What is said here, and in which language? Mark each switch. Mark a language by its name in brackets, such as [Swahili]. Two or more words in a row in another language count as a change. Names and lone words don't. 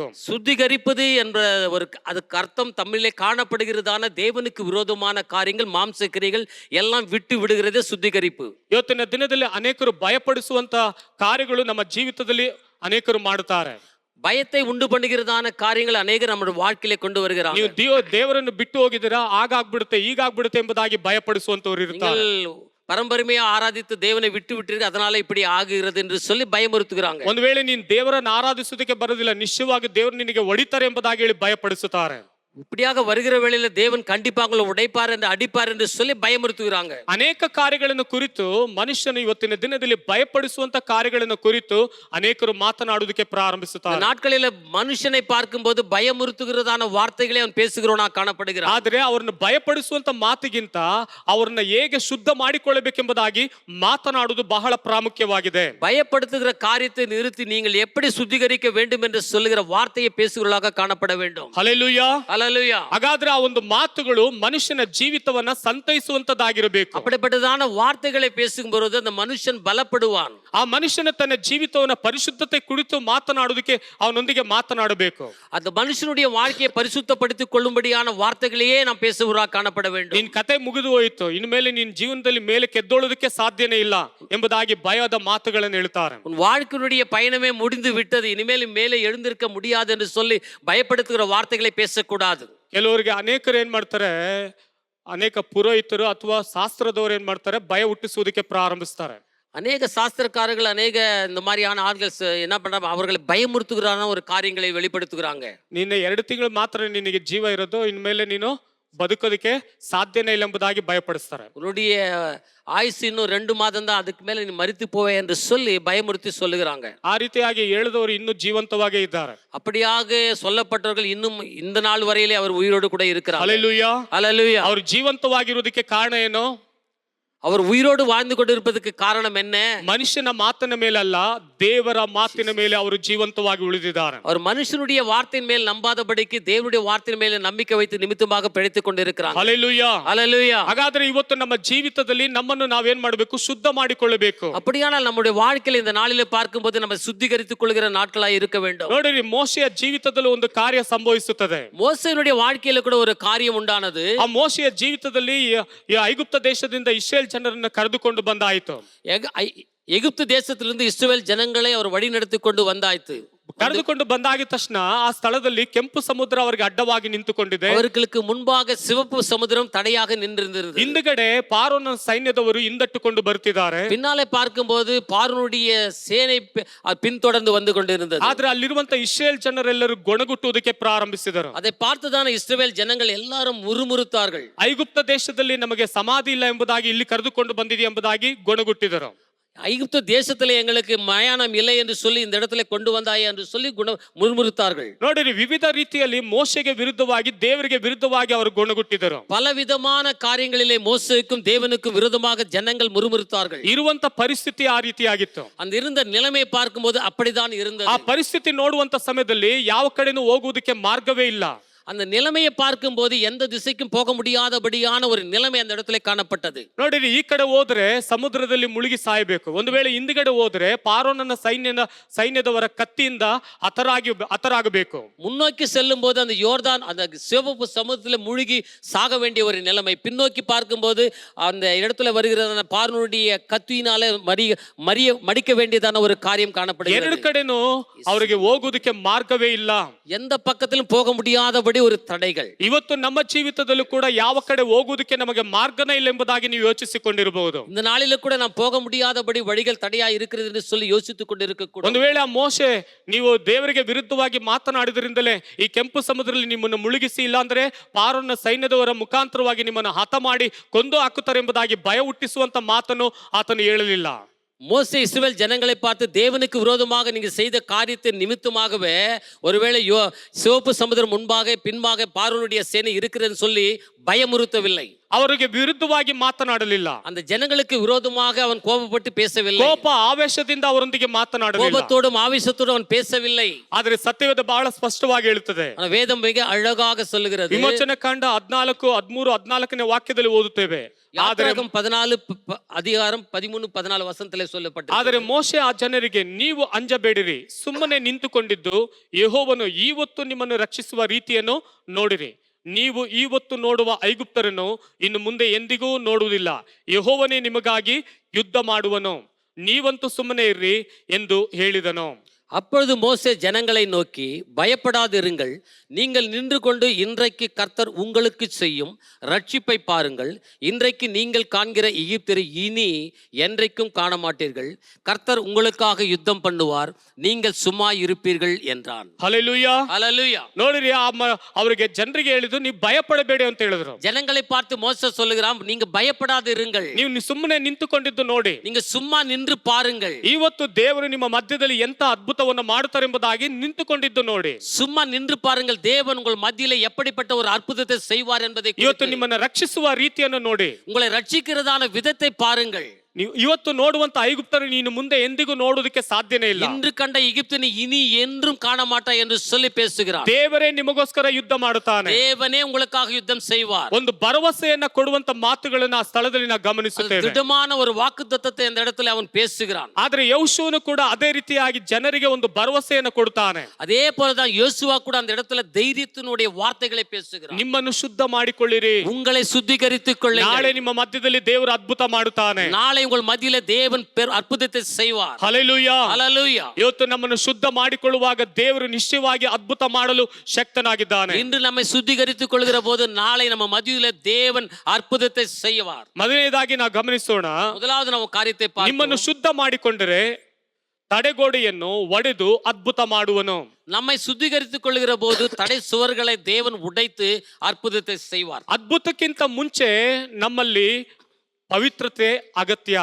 [Tamil] சுத்திகரிப்பது என்ற ஒரு அதுக்கு அர்த்தம் தமிழிலே காணப்படுகிறதான தேவனுக்கு விரோதமான காரியங்கள், மாம்ச கிரியைகள் எல்லாம் விட்டு விடுகிறதே சுத்திகரிப்பு. [Kannada] ಇವತ್ತಿನ ದಿನದಲ್ಲಿ ಅನೇಕರು ಭಯಪಡಿಸುವಂತ ಕಾರ್ಯಗಳು ನಮ್ಮ ಜೀವಿತದಲ್ಲಿ ಅನೇಕರು ಮಾಡುತ್ತಾರೆ. [Tamil] பயத்தை உண்டு பண்ணுகிறதான காரியங்கள் அநேகர் நம்முடைய வாழ்க்கையிலே கொண்டு வருகிறாங்க. [Kannada] ನೀವು ದೇವರನ್ನು ಬಿಟ್ಟು ಹೋಗಿದ್ದೀರಾ, ಆಗಾಗ್ಬಿಡುತ್ತೆ ಹೀಗಾಗ್ಬಿಡುತ್ತೆ ಎಂಬುದಾಗಿ ಭಯಪಡಿಸುವಂತವ್ರು ಇರ್ತಾರೆ. [Tamil] பரம்பரைமையா ஆராதித்து தேவனை விட்டு விட்டீர்கள், அதனால இப்படி ஆகுகிறது என்று சொல்லி பயமுறுத்துகிறாங்க. [Kannada] ಒಂದು ವೇಳೆ ನೀನು ದೇವರನ್ನು ಆರಾಧಿಸುವುದಕ್ಕೆ ಬರೋದಿಲ್ಲ, ನಿಶ್ಚಯವಾಗಿ ದೇವರು ನಿನಗೆ ಹೊಡಿತಾರೆ ಎಂಬುದಾಗಿ ಹೇಳಿ ಭಯಪಡಿಸುತ್ತಾರೆ. [Tamil] இப்படியாக வருகிற வேளையில தேவன் கண்டிப்பாக உங்களை உடைப்பார் என்று அடிப்பார் என்று சொல்லி பயமுறுத்துகிறாங்க. [Kannada] ಅನೇಕ ಕಾರ್ಯಗಳನ್ನು ಕುರಿತು ಮನುಷ್ಯನು ಇವತ್ತಿನ ದಿನದಲ್ಲಿ ಭಯಪಡಿಸುವಂತ ಕಾರ್ಯಗಳನ್ನು ಕುರಿತು ಅನೇಕರು ಮಾತನಾಡುವುದಕ್ಕೆ ಪ್ರಾರಂಭಿಸುತ್ತಾರೆ. [Tamil] நாட்களில மனுஷனை பார்க்கும்போது பயமுறுத்துகிறதான வார்த்தைகளை அவன் பேசுகிறவனா காணப்படுகிறான். [Kannada] ಆದ್ರೆ ಅವ್ರನ್ನ ಭಯಪಡಿಸುವಂತ ಮಾತಿಗಿಂತ ಅವ್ರನ್ನ ಹೇಗೆ ಶುದ್ಧ ಮಾಡಿಕೊಳ್ಳಬೇಕೆಂಬುದಾಗಿ ಮಾತನಾಡುವುದು ಬಹಳ ಪ್ರಾಮುಖ್ಯವಾಗಿದೆ. [Tamil] பயப்படுத்துகிற காரியத்தை நிறுத்தி நீங்கள் எப்படி சுத்திகரிக்க வேண்டும் என்று சொல்லுகிற வார்த்தையை பேசுகிறவர்களாக காணப்பட வேண்டும். [Kannada] ಹಲ್ಲೆಲೂಯಾ. [Tamil] ஹல்லேலூயா. [Kannada] ಹಾಗಾದ್ರೆ ಆ ಒಂದು ಮಾತುಗಳು ಮನುಷ್ಯನ ಜೀವಿತವನ್ನ ಸಂತೈಸುವಂತದ್ದಾಗಿರಬೇಕು. [Tamil] அப்படிப்பட்டதான வார்த்தைகளை பேசும்போது அந்த மனுஷன் பலப்படுவான். [Kannada] ಆ ಮನುಷ್ಯನ ತನ್ನ ಜೀವಿತವನ್ನ ಪರಿಶುದ್ಧತೆ ಕುರಿತು ಮಾತನಾಡುವುದಕ್ಕೆ ಅವನೊಂದಿಗೆ ಮಾತನಾಡಬೇಕು. [Tamil] அந்த மனுஷனுடைய வாழ்க்கையை பரிசுத்தப்படுத்திக் கொள்ளும்படியான வார்த்தைகளையே நாம் பேசுவராக காணப்பட வேண்டும். [Kannada] ನಿನ್ ಕತೆ ಮುಗಿದು ಹೋಯಿತು, ಇನ್ಮೇಲೆ ನಿನ್ ಜೀವನದಲ್ಲಿ ಮೇಲೆ ಕೆದ್ದೊಳ್ಳೋದಕ್ಕೆ ಸಾಧ್ಯನೇ ಇಲ್ಲ ಎಂಬುದಾಗಿ ಭಯದ ಮಾತುಗಳನ್ನು ಹೇಳ್ತಾರೆ. [Tamil] உன் வாழ்க்கையினுடைய பயணமே முடிந்து விட்டது, இனிமேல் மேலே எழுந்திருக்க முடியாது என்று சொல்லி பயப்படுத்துகிற வார்த்தைகளை பேசக்கூடாது. [Kannada] ಕೆಲವರಿಗೆ ಅನೇಕರು ಏನ್ ಮಾಡ್ತಾರೆ, ಅನೇಕ ಪುರೋಹಿತರು ಅಥವಾ ಶಾಸ್ತ್ರದವರು ಏನ್ ಮಾಡ್ತಾರೆ, ಭಯ ಹುಟ್ಟಿಸುವುದಕ್ಕೆ ಪ್ರಾರಂಭಿಸ್ತಾರೆ. [Tamil] அநேக சாஸ்திரக்காரர்கள், அநேக இந்த மாதிரியான ஆள்கள் என்ன பண்றாங்க, அவர்களை பயமுறுத்துகிறான ஒரு காரியங்களை வெளிப்படுத்துகிறாங்க. [Kannada] ನಿನ್ನ 2 ತಿಂಗಳು ಮಾತ್ರ ನಿನಗೆ ಜೀವ ಇರೋದು, ಇನ್ಮೇಲೆ ನೀನು ಬದುಕೋದಕ್ಕೆ ಸಾಧ್ಯನೇ ಇಲ್ಲ ಎಂಬುದಾಗಿ ಭಯಪಡಿಸ್ತಾರೆ. [Tamil] உன்னுடைய ஆயுசு இன்னும் 2 மாதம் தான், அதுக்கு மேல நீ மரித்து போவே என்று சொல்லி பயமுறுத்தி சொல்லுகிறாங்க. [Kannada] ಆ ರೀತಿಯಾಗಿ ಹೇಳಿದವರು ಇನ್ನೂ ಜೀವಂತವಾಗೇ ಇದ್ದಾರೆ. [Tamil] அப்படியாக சொல்லப்பட்டவர்கள் இன்னும் இந்த நாள் வரையிலே அவர் உயிரோடு கூட இருக்கிறார். [Kannada] ಹಲ್ಲೆಲೂಯಾ. [Tamil] ஹல்லேலூயா. [Kannada] ಅವರು ಜೀವಂತವಾಗಿರುವುದಕ್ಕೆ ಕಾರಣ ಏನು? [Tamil] அவர் உயிரோடு வாழ்ந்து கொண்டிருப்பதற்கு காரணம் என்ன? [Kannada] ಮನುಷ್ಯನ ಮಾತಿನ ಮೇಲಲ್ಲ, ದೇವರ ಮಾತಿನ ಮೇಲೆ ಅವರು ಜೀವಂತವಾಗಿ ಉಳಿದಿದ್ದಾರೆ. [Tamil] அவர் மனுஷனுடைய வார்த்தையின் மேல் நம்பாதபடிக்கு தேவனுடைய வார்த்தையின் மேல் நம்பிக்கை வைத்து நிமித்தமாக பிழைத்துக் கொண்டிருக்கிறாங்க. [Kannada] ಹಲ್ಲೆಲೂಯಾ. [Tamil] ஹல்லேலூயா. [Kannada] ಹಾಗಾದ್ರೆ ಇವತ್ತು ನಮ್ಮ ಜೀವಿತದಲ್ಲಿ ನಮ್ಮನ್ನು ನಾವೇನ್ ಮಾಡಬೇಕು? ಶುದ್ಧ ಮಾಡಿಕೊಳ್ಳಬೇಕು. [Tamil] அப்படியானால் நம்முடைய வாழ்க்கையில் இந்த நாளிலே பார்க்கும்போது நம்ம சுத்திகரித்துக் கொள்கிற நாட்களாய் இருக்க வேண்டும். [Kannada] ನೋಡಿರಿ, ಮೋಶೆಯ ಜೀವಿತದಲ್ಲಿ ಒಂದು ಕಾರ್ಯ ಸಂಭವಿಸುತ್ತದೆ. [Tamil] மோசேயினுடைய வாழ்க்கையில கூட ஒரு காரியம் உண்டானது. [Kannada] ಆ ಮೋಶೆಯ ಜೀವಿತದಲ್ಲಿ ಈ ಐಗುಪ್ತ ದೇಶದಿಂದ ಇಸ್ರೇಲ್ ಜನರನ್ನು ಕರೆದುಕೊಂಡು ಬಂದಾಯಿತು. [Tamil] எகிப்து தேசத்திலிருந்து இஸ்ரவேல் ஜனங்களை அவர் வழி நடத்தி கொண்டு வந்தாய்ತು. [Kannada] ಕರೆದುಕೊಂಡು ಬಂದಾಗಿದ ತಕ್ಷಣ ಆ ಸ್ಥಳದಲ್ಲಿ ಕೆಂಪು ಸಮುದ್ರ ಅವರಿಗೆ ಅಡ್ಡವಾಗಿ ನಿಂತುಕೊಂಡಿದೆ. [Tamil] அவர்களுக்கு முன்பாக சிவப்பு சமுத்திரம் தடையாக நின்றிருந்தது. [Kannada] ಹಿಂದುಗಡೆ ಪಾರೋನ ಸೈನ್ಯದವರು ಹಿಂದಟ್ಟುಕೊಂಡು ಬರ್ತಿದ್ದಾರೆ. [Tamil] பின்னாலே பார்க்கும்போது பார்வோனுடைய சேனை பின்தொடர்ந்து வந்து கொண்டிருந்தது. [Kannada] ಆದ್ರೆ ಅಲ್ಲಿರುವಂತ ಇಸ್ರೇಲ್ ಜನರೆಲ್ಲರೂ ಗೊಣಗುಟ್ಟುವುದಕ್ಕೆ ಪ್ರಾರಂಭಿಸಿದರು. [Tamil] அதை பார்த்துதான இஸ்ரவேல் ஜனங்கள் எல்லாரும் முறுமுறுத்தார்கள். [Kannada] ಐಗುಪ್ತ ದೇಶದಲ್ಲಿ ನಮಗೆ ಸಮಾಧಿ ಇಲ್ಲ ಎಂಬುದಾಗಿ ಇಲ್ಲಿ ಕರೆದುಕೊಂಡು ಬಂದಿದೆ ಎಂಬುದಾಗಿ ಗೊಣಗುಟ್ಟಿದರು. [Tamil] ஐகுப்து தேசத்திலே எங்களுக்கு மயானம் இல்லை என்று சொல்லி இந்த இடத்துல கொண்டு வந்தாயே என்று சொல்லி முறுமுறுத்தார்கள். [Kannada] ನೋಡಿರಿ, ವಿವಿಧ ರೀತಿಯಲ್ಲಿ ಮೋಶೆಗೆ ವಿರುದ್ಧವಾಗಿ, ದೇವರಿಗೆ ವಿರುದ್ಧವಾಗಿ ಅವರು ಗೊಣಗುಟ್ಟಿದರು. [Tamil] பலவிதமான காரியங்களிலே மோசேக்கும் தேவனுக்கும் விரோதமாக ஜனங்கள் முறுமுறுத்தார்கள். [Kannada] ಇರುವಂತ ಪರಿಸ್ಥಿತಿ ಆ ರೀತಿಯಾಗಿತ್ತು. [Tamil] அந்த இருந்த நிலைமையை பார்க்கும்போது அப்படிதான் இருந்தது. [Kannada] ಆ ಪರಿಸ್ಥಿತಿ ನೋಡುವಂತ ಸಮಯದಲ್ಲಿ ಯಾವ ಕಡೆನೂ ಹೋಗುವುದಕ್ಕೆ ಮಾರ್ಗವೇ ಇಲ್ಲ. [Tamil] அந்த நிலைமையை பார்க்கும்போது எந்த திசைக்கும் போக முடியாதபடியான ஒரு நிலைமை அந்த இடத்துல காணப்பட்டது. [Kannada] ನೋಡಿರಿ, ಈ ಕಡೆ ಹೋದ್ರೆ ಸಮುದ್ರದಲ್ಲಿ ಮುಳುಗಿ ಸಾಯಬೇಕು. ಒಂದು ವೇಳೆ ಹಿಂದುಗಡೆ ಹೋದ್ರೆ ಪಾರೋನನ ಸೈನ್ಯದವರ ಕತ್ತಿಯಿಂದ ಹತರಾಗಬೇಕು. [Tamil] முன்னோக்கி செல்லும் போது அந்த யோர்தான், அந்த சிவப்பு சமுத்திரத்தில் மூழ்கி சாக வேண்டிய ஒரு நிலைமை. பின்னோக்கி பார்க்கும்போது அந்த இடத்துல வருகிற பார்வோனுடைய கத்தியினால மடிக்க வேண்டியதான ஒரு காரியம் காணப்படுகிறது. [Kannada] ಎರಡು ಕಡೆನೂ ಅವರಿಗೆ ಹೋಗುವುದಕ್ಕೆ ಮಾರ್ಗವೇ ಇಲ್ಲ. [Tamil] எந்த பக்கத்திலும் போக முடியாதபடி ஒரு தடைகள். [Kannada] ಇವತ್ತು ನಮ್ಮ ಜೀವಿತದಲ್ಲೂ ಕೂಡ ಯಾವ ಕಡೆ ಹೋಗುವುದಕ್ಕೆ ನಮಗೆ ಮಾರ್ಗನೇ ಇಲ್ಲ ಎಂಬುದಾಗಿ ನೀವು ಯೋಚಿಸಿಕೊಂಡಿರಬಹುದು. [Tamil] இந்த நாளில கூட நாம் போக முடியாதபடி வழிகள் தடையா இருக்கிறது என்று சொல்லி யோசித்துக் கொண்டிருக்க. [Kannada] ಒಂದು ವೇಳೆ ಆ ಮೋಶೆ, ನೀವು ದೇವರಿಗೆ ವಿರುದ್ಧವಾಗಿ ಮಾತನಾಡಿದ್ರಿಂದಲೇ ಈ ಕೆಂಪು ಸಮುದ್ರದಲ್ಲಿ ನಿಮ್ಮನ್ನು ಮುಳುಗಿಸಿ, ಇಲ್ಲಾಂದ್ರೆ ಪಾರೋನ ಸೈನ್ಯದವರ ಮುಖಾಂತರವಾಗಿ ನಿಮ್ಮನ್ನು ಹತ ಮಾಡಿ ಕೊಂದು ಹಾಕುತ್ತಾರೆ ಎಂಬುದಾಗಿ ಭಯ ಹುಟ್ಟಿಸುವಂತ ಮಾತನ್ನು ಆತನು ಹೇಳಲಿಲ್ಲ. [Tamil] மோசே இஸ்ரவேல் ஜனங்களை பார்த்து தேவனுக்கு விரோதமாக நீங்க செய்த காரியத்தின் நிமித்தமாகவே ஒருவேளை சிவப்பு சமுத்திரம் முன்பாக பின்பாக பார்வோனுடைய சேனை இருக்கிறதுன்னு சொல்லி பயமுறுத்தவில்லை. [Kannada] ಅವರಿಗೆ ವಿರುದ್ಧವಾಗಿ ಮಾತನಾಡಲಿಲ್ಲ. [Tamil] அந்த ஜனங்களுக்கு விரோதமாக அவன் கோபப்பட்டு பேசவில்லை. [Kannada] ಕೋಪ ಆವೇಶದಿಂದ ಅವರೊಂದಿಗೆ ಮಾತನಾಡಲಿಲ್ಲ. [Tamil] கோபத்தோடும் ஆவேசத்தோடும் அவன் பேசவில்லை. [Kannada] ಆದರೆ ಸತ್ಯವೇದ ಬಹಳ ಸ್ಪಷ್ಟವಾಗಿ ಹೇಳುತ್ತದೆ. [Tamil] வேதம் மிக அழகாக சொல்லுகிறது. [Kannada] ವಿಮೋಚನೆ ಕಾಂಡ 14, 13, 14ನೇ ವಾಕ್ಯದಲ್ಲಿ ಓದುತ್ತೇವೆ. [Tamil] யாத்திராகமம் 14 அதிகாரம் 13, 14 வசனத்திலே சொல்லப்பட்டது. [Kannada] ಆದರೆ ಮೋಶೆ ಆ ಜನರಿಗೆ ನೀವು ಅಂಜಬೇಡಿರಿ, ಸುಮ್ಮನೆ ನಿಂತುಕೊಂಡಿದ್ದು ಯೆಹೋವನು ಇವತ್ತು ನಿಮ್ಮನ್ನು ರಕ್ಷಿಸುವ ರೀತಿಯನ್ನು ನೋಡಿರಿ. ನೀವು ಇವತ್ತು ನೋಡುವ ಐಗುಪ್ತರನ್ನು ಇನ್ನು ಮುಂದೆ ಎಂದಿಗೂ ನೋಡುವುದಿಲ್ಲ. ಯೆಹೋವನೇ ನಿಮಗಾಗಿ ಯುದ್ಧ ಮಾಡುವನು, ನೀವಂತೂ ಸುಮ್ಮನೆ ಇರ್ರಿ ಎಂದು ಹೇಳಿದನು. [Tamil] அப்பொழுது மோசே ஜனங்களை நோக்கி, பயப்படாதிருங்கள், நீங்கள் நின்று கொண்டு இன்றைக்கு கர்த்தர் உங்களுக்கு செய்யும் ரட்சிப்பை பாருங்கள். இன்றைக்கு நீங்கள் காண்கிற எகிப்தரை இனி என்றைக்கும் காண மாட்டீர்கள். கர்த்தர் உங்களுக்காக யுத்தம் பண்ணுவார், நீங்கள் சும்மா இருப்பீர்கள் என்றான். [Kannada] ಹಲ್ಲೆಲೂಯಾ, [Tamil] ஹல்லேலூயா. [Kannada] ನೋಡಿರಿ, ಅವರಿಗೆ ಜನರಿಗೆ ಹೇಳಿದ್ರು ನೀವು ಭಯಪಡಬೇಡಿ ಅಂತ ಹೇಳಿದ್ರು. [Tamil] ஜனங்களை பார்த்து மோசே சொல்லுகிறான், நீங்க பயப்படாதிருங்கள், [Kannada] ನೀವು ಸುಮ್ಮನೆ ನಿಂತುಕೊಂಡಿದ್ದು ನೋಡಿ, [Tamil] நீங்க சும்மா நின்று பாருங்கள். [Kannada] ಇವತ್ತು ದೇವರು ನಿಮ್ಮ ಮಧ್ಯದಲ್ಲಿ ಎಂತ ಅದ್ಭುತವನ್ನು ಮಾಡುತ್ತಾರೆ ಎಂಬುದಾಗಿ ನಿಂತುಕೊಂಡಿದ್ದು ನೋಡಿ. [Tamil] சும்மா நின்று பாருங்கள், தேவன் உங்கள் மத்தியிலே எப்படிப்பட்ட ஒரு அற்புதத்தை செய்வார் என்பதை [Kannada] ಇವತ್ತು ನಿಮ್ಮನ್ನು ರಕ್ಷಿಸುವ ರೀತಿಯನ್ನು ನೋಡಿ, [Tamil] உங்களை ரட்சிக்கிறதான விதத்தை பாருங்கள். [Kannada] ನೀವು ಇವತ್ತು ನೋಡುವಂತ ಐಗುಪ್ತರು ನೀನು ಮುಂದೆ ಎಂದಿಗೂ ನೋಡುವುದಕ್ಕೆ ಸಾಧ್ಯನೇ ಇಲ್ಲ. [Tamil] இன்று கண்ட எகிப்தினை இனி என்றும் காண மாட்டாய் என்று சொல்லி பேசுகிறார். [Kannada] ದೇವರೇ ನಿಮಗೋಸ್ಕರ ಯುದ್ಧ ಮಾಡುತ್ತಾನೆ. [Tamil] தேவனே உங்களுக்காக யுத்தம் செய்வார். [Kannada] ಒಂದು ಭರವಸೆಯನ್ನ ಕೊಡುವಂತ ಮಾತುಗಳನ್ನ ಆ ಸ್ಥಳದಲ್ಲಿ ನಾವು ಗಮನಿಸುತ್ತೇವೆ. [Tamil] திடமான ஒரு வாக்குத்தத்தத்தை அந்த இடத்துல அவன் பேசுகிறான். [Kannada] ಆದ್ರೆ ಯೆಹೋಶುವನು ಕೂಡ ಅದೇ ರೀತಿಯಾಗಿ ಜನರಿಗೆ ಒಂದು ಭರವಸೆಯನ್ನು ಕೊಡುತ್ತಾನೆ. [Tamil] அதே போலதான் யோசுவா கூட அந்த இடத்துல தைரியத்தினுடைய வார்த்தைகளை பேசுகிறான். [Kannada] ನಿಮ್ಮನ್ನು ಶುದ್ಧ ಮಾಡಿಕೊಳ್ಳಿರಿ, [Tamil] உங்களை சுத்திகரித்துக் கொள்ளுங்கள், [Kannada] ನಾಳೆ ನಿಮ್ಮ ಮಧ್ಯದಲ್ಲಿ ದೇವರು ಅದ್ಭುತ ಮಾಡುತ್ತಾನೆ. [Tamil] நாளை உங்கள் மத்தியிலே தேவன் அற்புதத்தை செய்வார். [Kannada] ಹಲ್ಲೆಲೂಯಾ, [Tamil] ஹல்லேலூயா. [Kannada] ಇವತ್ತು ನಮ್ಮನ್ನು ಶುದ್ಧ ಮಾಡಿಕೊಳ್ಳುವಾಗ ದೇವರು ನಿಶ್ಚಯವಾಗಿ ಅದ್ಭುತ ಮಾಡಲು ಶಕ್ತನಾಗಿದ್ದಾನೆ. [Tamil] இன்று நம்மை சுத்திகரித்துக் கொள்கிற போது நாளை நம்ம மத்தியிலே தேவன் அற்புதத்தை செய்வார். [Kannada] ಮೊದಲನೇದಾಗಿ ನಾವು ಗಮನಿಸೋಣ, [Tamil] முதலாவது ನಾವು காரியத்தை [Kannada] ನಿಮ್ಮನ್ನು ಶುದ್ಧ ಮಾಡಿಕೊಂಡರೆ ತಡೆಗೋಡೆಯನ್ನು ಒಡೆದು ಅದ್ಭುತ ಮಾಡುವನು. [Tamil] நம்மை சுத்திகரித்துக் கொள்கிற போது தடை சுவர்களை தேவன் உடைத்து அற்புதத்தை செய்வார். [Kannada] ಅದ್ಭುತಕ್ಕಿಂತ ಮುಂಚೆ ನಮ್ಮಲ್ಲಿ ಪವಿತ್ರತೆ ಅಗತ್ಯ.